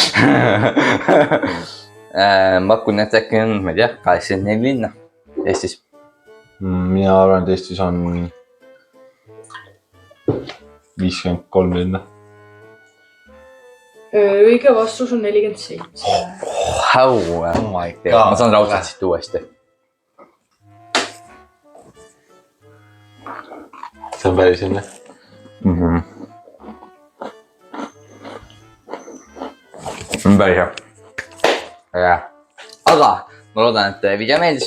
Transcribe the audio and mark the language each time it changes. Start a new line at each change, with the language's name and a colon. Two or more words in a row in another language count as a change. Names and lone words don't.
Estonian: Pakun, et äkki on, ma ei tea, 84 linna Eestis. Mina arvan, et Eestis on 53 linna. õige vastus on 47.
English: How am I tell?
Estonian: Ma saan raudselt siit uuesti. See on päris enne. Päris hea. Aga ma loodan, et video meeldis.